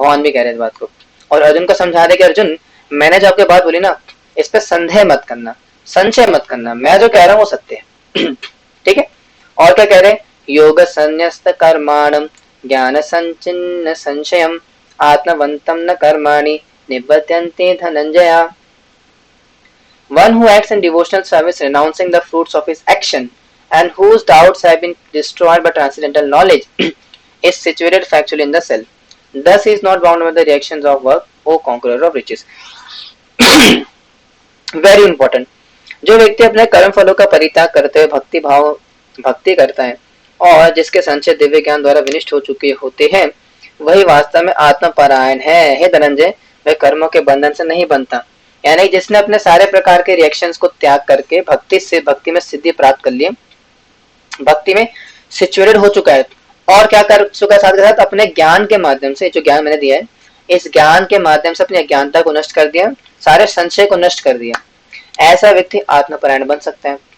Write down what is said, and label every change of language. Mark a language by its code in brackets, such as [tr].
[hi] भगवान भी कह रहे हैं इस बात को, और अर्जुन को समझा रहे कि अर्जुन, मैंने जो आपकी बात बोली ना, इस पे संदेह मत करना, संशय मत करना, मैं जो कह रहा हूँ वो सत्य है। ठीक है। और क्या कह रहे हैं, [sa] योग संन्यस्त कर्माणम ज्ञान संचिन्न संशयम आत्मवंतम न कर्माणि निबध्यन्ते Dhananjaya. [en] One who acts in devotional service, renouncing the fruits of his action, and whose doubts have been destroyed by transcendental knowledge, is situated factually in the self. Thus he is not bound by the reactions of work, O conqueror of riches. Very important. [hi] जो व्यक्ति अपने कर्म फलों का परित्याग करते हुए भक्ति करता है, और जिसके संचय दिव्य ज्ञान द्वारा विनिष्ट हो चुके होते हैं, वही वास्तव में आत्मपरायण है। हे धनंजय, वह कर्मों के बंधन से नहीं बनता। यानी जिसने अपने सारे प्रकार के रिएक्शंस को त्याग करके भक्ति में सिद्धि प्राप्त कर ली, भक्ति में सिचुएटेड हो चुका है, और क्या कर चुका है साथ के साथ, अपने ज्ञान के माध्यम से, जो ज्ञान मैंने दिया है, इस ज्ञान के माध्यम से अपनी अज्ञानता को नष्ट कर दिया, सारे संशय को नष्ट कर दिया, ऐसा व्यक्ति आत्मपरायण बन सकता है।